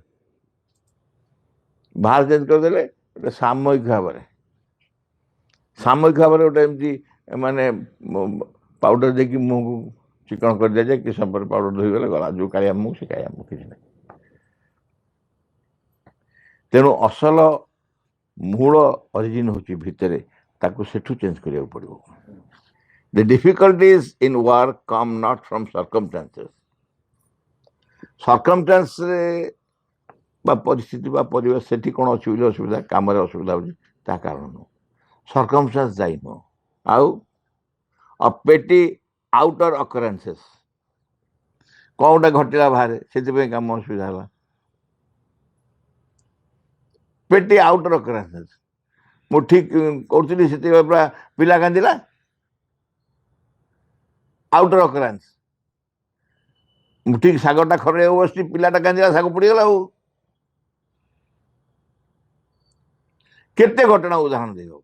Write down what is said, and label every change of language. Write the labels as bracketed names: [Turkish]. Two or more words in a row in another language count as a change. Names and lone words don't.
[Odia] ବାହାରେ ଚେଞ୍ଜ କରିଦେଲେ ଗୋଟେ ସାମୟିକ ଭାବରେ ଗୋଟେ ଏମିତି ମାନେ ପାଉଡର ଦେଇକି ମୁହଁକୁ ଚିକଣ କରିଦିଆଯାଏ, କି ସମୟ ପରେ ପାଉଡର ଧୋଇଗଲେ ଗଲା, ଯୋଉ କାଳିଆ ମୁହଁ ସେ କାଳିଆ ମୁହଁ, କିଛି ନାହିଁ। ତେଣୁ ଅସଲ ମୂଳ ଅରିଜିନ ହେଉଛି ଭିତରେ, ତାକୁ ସେଠୁ ଚେଞ୍ଜ କରିବାକୁ ପଡ଼ିବ। [English] The difficulties in work come not from circumstances. [Odia] circumstanceରେ ବା ପରିସ୍ଥିତି ବା ପରିବେଶ ସେଠି କ'ଣ ଅଛି ବୋଲି ଅସୁବିଧା, କାମରେ ଅସୁବିଧା ହେଉଛି, ତା କାରଣ ନୁହଁ। circumstance ଦାୟୀ ନୁହଁ। ଆଉ [English] petty outer occurrences, [Odia] କ'ଣ ଗୋଟେ ଘଟିଲା ବାହାରେ, ସେଥିପାଇଁ କାମ ଅସୁବିଧା ହେଲା। [English] petty outer occurrences, [Odia] ମୁଁ ଠିକ୍ କରୁଥିଲି ସେତେବେଳେ ପୁରା ପିଲା କାନ୍ଦିଲା, [English] outer occurrence. [Odia] ମୁଁ ଠିକ୍ ଶାଗଟା ଖରେଇବାକୁ ବସିଛି, ପିଲାଟା କାନ୍ଦିଲା, ଶାଗ ପୋଡ଼ିଗଲା। ଆଉ କେତେ ଘଟଣା ଉଦାହରଣ ଦେଇହବ।